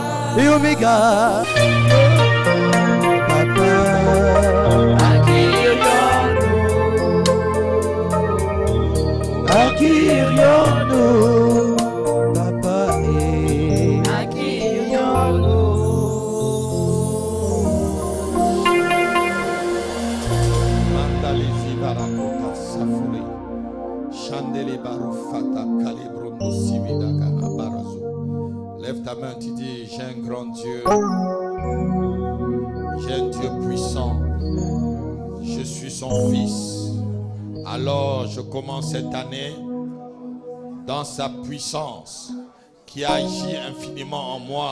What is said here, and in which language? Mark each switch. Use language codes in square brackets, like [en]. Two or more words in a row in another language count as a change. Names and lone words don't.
[fr] et Oméga. Papa, Akirionu, Papa, Mandalezi barakota safuri. Chandeli barufata kalibrondo sividaka barazo. Lève ta main, tu dis, j'ai un grand Dieu. J'ai un Dieu puissant. Je suis son fils. Alors je commence cette année dans sa puissance qui agit infiniment en moi.